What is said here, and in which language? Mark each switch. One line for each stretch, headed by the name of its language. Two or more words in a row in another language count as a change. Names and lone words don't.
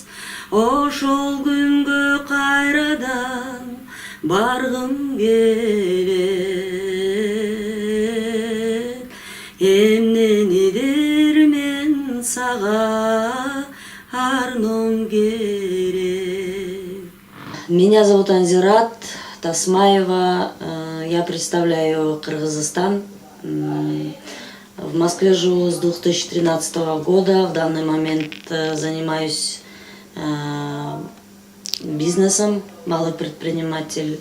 Kyrgyz: Ошол күнгө кайрадан баргым келет. Эмненидир мен сага арном керек.
Russian: Меня зовут Анзират Тасмаева. Я представляю Кыргызстан. В Москве живу с 2013 года. В данный момент занимаюсь бизнесом, малый предприниматель.